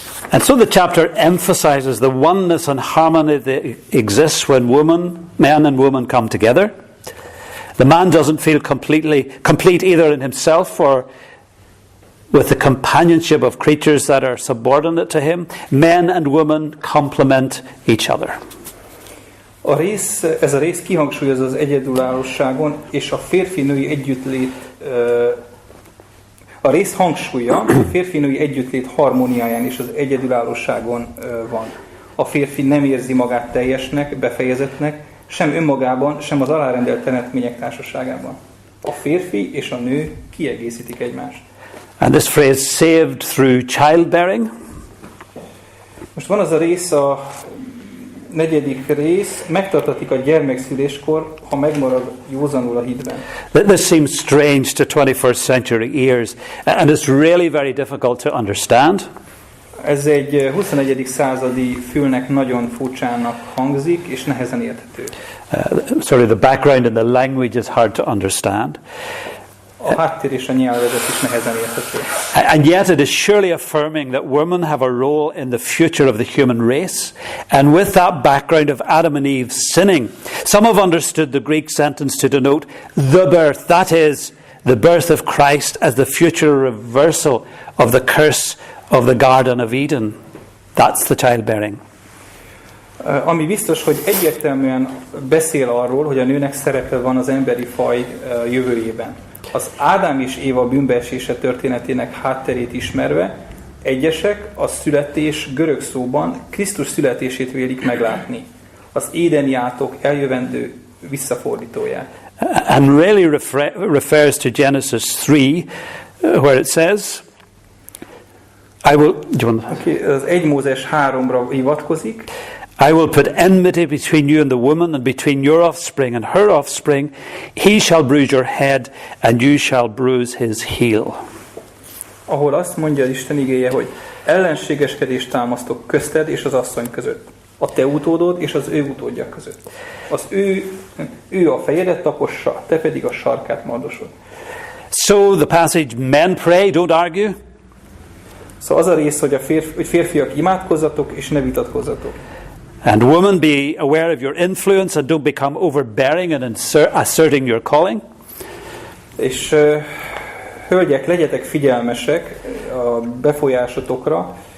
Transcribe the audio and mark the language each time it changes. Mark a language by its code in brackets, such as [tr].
[en] And so the chapter emphasizes the oneness and harmony that exists when men and women come together. The man doesn't feel complete either in himself or with the companionship of creatures that are subordinate to him. Men and women complement each other. [hu] Ez a rész kihangsúlyozza az egyedülállóságon és a férfi-női együttlét. A rész hangsúlya a férfi-női együttlét harmóniáján és az egyedülállóságon van. A férfi nem érzi magát teljesnek, befejezetnek, sem önmagában, sem az alárendelt teremtmények társaságában. A férfi és a nő kiegészítik egymást. [en] And this phrase, saved through childbearing. [hu] Most van az a rész, a 4. rész, megtartatik a gyermekszüléskor, ha megmarad józanul a hitben. [en] This seems strange to 21st century ears, and it's really very difficult to understand. [hu] Ez egy 21. századi fülnek nagyon furcsának hangzik, és nehezen érthető. [en] Sorry, the background and the language is hard to understand. [hu] A háttér és a nyelvezet is nehezen érthető. [en] And yet it is surely affirming that women have a role in the future of the human race. And with that background of Adam and Eve sinning, some have understood the Greek sentence to denote the birth, that is, the birth of Christ as the future reversal of the curse of the Garden of Eden. That's the childbearing. [hu] Ami biztos, hogy egyértelműen beszél arról, hogy a nőnek szerepe van az emberi faj jövőjében. Az Ádám és Éva bűnbeesése történetének hátterét ismerve, egyesek a születés görög szóban Krisztus születését vélik meglátni. Az édeni átok eljövendő visszafordítóját. [en] And really refers to Genesis 3, where it says, I will... [hu] Az 1 Mózes 3-ra hivatkozik. [en] I will put enmity between you and the woman, and between your offspring and her offspring. He shall bruise your head, and you shall bruise his heel. [hu] Ahol azt mondja az Isten igéje, hogy ellenségeskedést támasztok közted és az asszony között, a te utódod és az ő utódja között. Az ő a fejedet tapossa, te pedig a sarkát mardosod. [en] So the passage, men pray, don't argue. [hu] Szóval az a rész, hogy férfiak imádkozzatok és ne vitatkozzatok. [en] And women, be aware of your influence and don't become overbearing and asserting your calling. [hu] És hölgyek, legyetek figyelmesek a befolyásotokra.